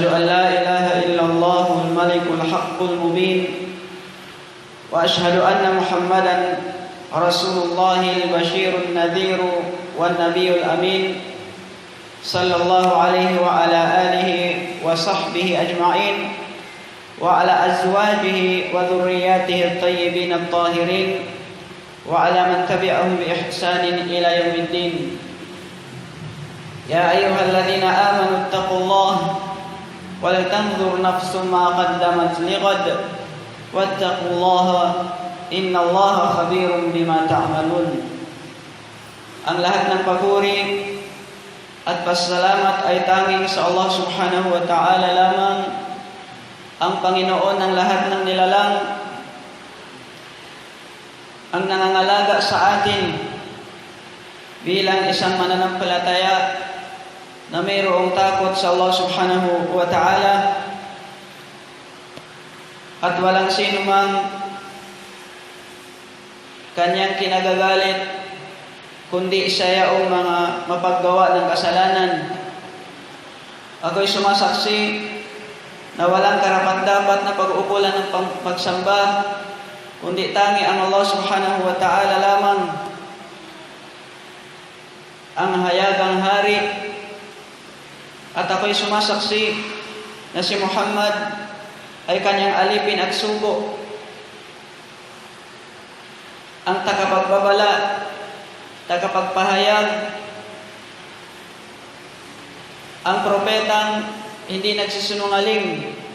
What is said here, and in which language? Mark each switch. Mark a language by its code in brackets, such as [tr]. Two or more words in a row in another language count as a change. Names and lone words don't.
[ar] أن لا إله إلا الله الملك الحق المبين وأشهد أن محمدا رسول الله البشير النذير والنبي الأمين صلى الله عليه وعلى آله وصحبه أجمعين وعلى أزواجه وذرياته الطيبين الطاهرين وعلى من تبعهم بإحسان إلى يوم الدين. يا أيها الذين آمنوا اتقوا الله ولتنظر نفس ما قدمت لغد واتقوا الله إن الله خبير بما تعملون. [tl] Ang lahat ng papuri at pasalamat ay tanging sa Allah [ar] سبحانه وتعالى [tl] lamang, ang Panginoon ng lahat ng nilalang, ang nangangalaga sa atin bilang isang mananampalataya na mayroong takot sa Allah [ar] سبحانه وتعالى [tl] at walang sino mang kanyang kinagagalit kundi siya o mga mapaggawa ng kasalanan. Ako'y sumasaksi na walang karapat-dapat na pag-uukulan ng pagsamba kundi tangi ang Allah [ar] سبحانه وتعالى [tl] lamang, ang hayagang hari. At ako'y sumasaksi na si Muhammad ay kanyang alipin at sugo, ang tagapagbabala, tagapagpahayag, ang propetang hindi nagsisinungaling,